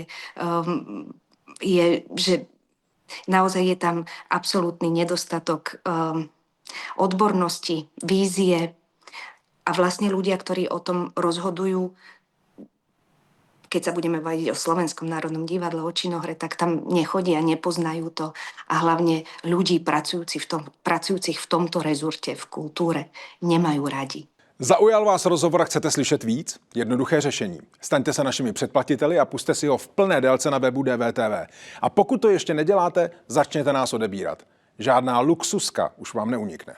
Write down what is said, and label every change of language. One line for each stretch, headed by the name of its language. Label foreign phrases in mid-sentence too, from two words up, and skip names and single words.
Slovak: je, že naozaj je tam absolútny nedostatok odbornosti, vízie a vlastne ľudia, ktorí o tom rozhodujú, keď sa budeme baviť o Slovenskom národnom divadle, o činohre, tak tam nechodia, nepoznajú to a hlavne ľudí pracujúcich v tomto rezorte, v kultúre, nemajú radi.
Czech: Zaujal vás rozhovor a chcete slyšet víc? Jednoduché řešení. Staňte se našimi předplatiteli a pusťte si ho v plné délce na webu DVTV. A pokud to ještě neděláte, začněte nás odebírat. Žádná luxuska už vám neunikne.